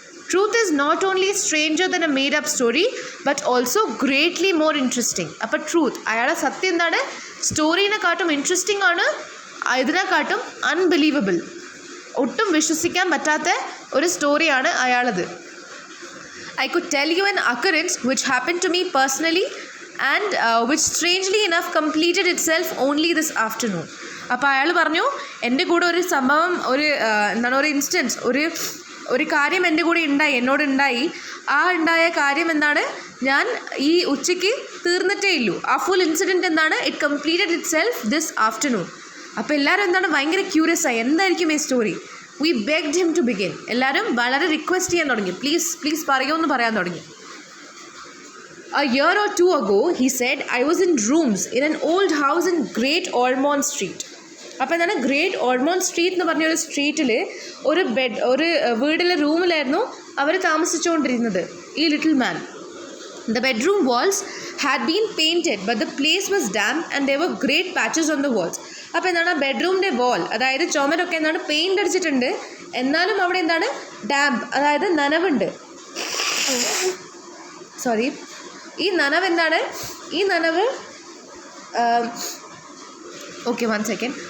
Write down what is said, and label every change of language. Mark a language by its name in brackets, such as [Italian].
[English] Truth is not only stranger than a made up story but also greatly more interesting. [Malayalam] അപ്പോൾ truth, അയാളെ സത്യം എന്താണ്, സ്റ്റോറീനെക്കാട്ടും interesting ആണ്, ഇതിനെക്കാട്ടും unbelievable, ഒട്ടും വിശ്വസിക്കാൻ പറ്റാത്ത ഒരു സ്റ്റോറിയാണ് അയാളത്. [English] I could tell you an occurrence which happened to me personally and which strangely enough completed itself only this afternoon. [Malayalam] അപ്പോൾ അയാൾ പറഞ്ഞു, എൻ്റെ കൂടെ ഒരു സംഭവം, ഒരു ഇൻസ്റ്റൻസ്, ഒരു കാര്യം എൻ്റെ കൂടെ എന്നോടുണ്ടായി. ആ ഉണ്ടായ കാര്യം എന്താണ്, ഞാൻ ഈ ഉച്ചയ്ക്ക് തീർന്നിട്ടേ ഇല്ലൂ. ആ ഫുൾ ഇൻസിഡൻറ്റ് എന്താണ്, [English] It completed itself this afternoon. [Malayalam] അപ്പോൾ എല്ലാവരും എന്താണ്, ഭയങ്കര ക്യൂരിയസ് ആയി, എന്തായിരിക്കും ഈ story. [English] We begged him to begin. [Malayalam] എല്ലാവരും വളരെ റിക്വസ്റ്റ് ചെയ്യാൻ തുടങ്ങി, പ്ലീസ് പറയുമെന്ന് പറയാൻ തുടങ്ങി. [English] A year or two ago, he said, I was in rooms in an old house in Great Ormond Street. [Malayalam] അപ്പോൾ എന്താണ്, ഗ്രേറ്റ് ഓൾമോണ്ട് സ്ട്രീറ്റ് എന്ന് പറഞ്ഞൊരു സ്ട്രീറ്റിൽ ഒരു വീടിലെ റൂമിലായിരുന്നു അവർ താമസിച്ചുകൊണ്ടിരുന്നത്, ഈ little man. [English] The bedroom walls had been painted, but the place was damp and there were great patches on the walls. [Malayalam] അപ്പോൾ എന്താണ്, ബെഡ്റൂമിൻ്റെ വാൾ, അതായത് ചുമരൊക്കെ എന്താണ് പെയിൻ്റ് അടിച്ചിട്ടുണ്ട്, എന്നാലും അവിടെ എന്താണ് ഡാമ്പ്, അതായത് നനവുണ്ട്. സോറി, ഈ നനവ് എന്താണ്, ഈ നനവ് ഓക്കെ 1 സെക്കൻഡ്.